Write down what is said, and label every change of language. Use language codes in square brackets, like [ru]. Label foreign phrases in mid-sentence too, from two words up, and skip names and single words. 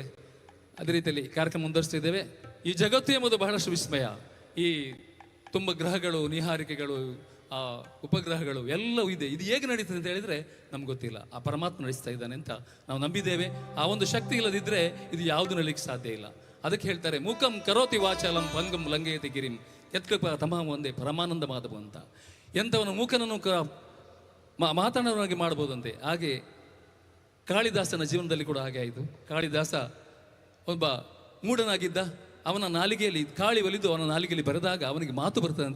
[kn] ಅದೇ ರೀತಿಯಲ್ಲಿ ಕಾರ್ಯಕ್ರಮ ಮುಂದುವರಿಸ್ತಿದ್ದೇವೆ. ಈ ಜಗತ್ತು ಎಂಬುದು ಬಹಳಷ್ಟು ವಿಸ್ಮಯ. ಈ ತುಂಬ ಗ್ರಹಗಳು, ನಿಹಾರಿಕೆಗಳು, ಉಪಗ್ರಹಗಳು ಎಲ್ಲವೂ ಇದೆ. ಇದು ಹೇಗೆ ನಡೀತದೆ ಅಂತ ಹೇಳಿದರೆ ನಮ್ಗೆ ಗೊತ್ತಿಲ್ಲ. ಆ ಪರಮಾತ್ಮ ನಡೆಸ್ತಾ ಇದ್ದಾನೆ ಅಂತ ನಾವು ನಂಬಿದ್ದೇವೆ. ಆ ಒಂದು ಶಕ್ತಿ ಇಲ್ಲದಿದ್ದರೆ ಇದು ಯಾವುದು ನಡೀಲಿಕ್ಕೆ ಸಾಧ್ಯ ಇಲ್ಲ. ಅದಕ್ಕೆ ಹೇಳ್ತಾರೆ, [sa] ಮೂಕಂ ಕರೋತಿ ವಾಚಾಲಂ ಭಂಗಂ ಲಂಘಯತಿ ಗಿರಿಂ ಯತ್ಕೃಪ ತಮಾಮ ಒಂದೇ ಪರಮಾನಂದ ಮಾಧವ ಅಂತ. [kn] ಎಂಥವನು ಮೂಕನನ್ನು ಮಾತಾಡೋನಾಗಿ ಮಾಡ್ಬೋದಂತೆ. ಹಾಗೆ ಕಾಳಿದಾಸನ ಜೀವನದಲ್ಲಿ ಕೂಡ ಹಾಗೆ ಆಯಿತು. ಕಾಳಿದಾಸ ಒಬ್ಬ ಮೂಢನಾಗಿದ್ದ. ಅವನ ನಾಲಿಗೆಯಲ್ಲಿ ಕಾಳಿ ಒಲಿದು ಅವನ ನಾಲಿಗೆಯಲ್ಲಿ ಬರೆದಾಗ ಅವನಿಗೆ ಮಾತು ಬರ್ತದಂತೆ.